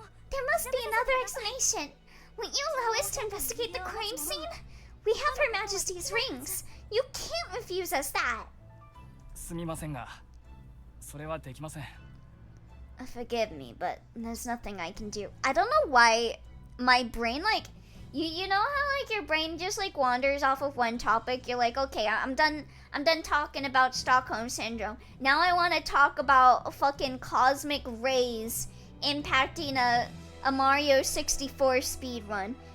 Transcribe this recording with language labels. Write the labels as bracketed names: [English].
[English] There must be another explanation. Won't you allow us to investigate the crime scene? We have Her Majesty's rings. You can't refuse us that. [Japanese] すみませんがそれはできません [English] Forgive me, but there's nothing I can do. I don't know why my brain, like, you know how like your brain just like wanders off of one topic. You're like, okay, I'm done talking about Stockholm syndrome. Now I want to talk about fucking cosmic rays impacting a Mario 64 speedrun.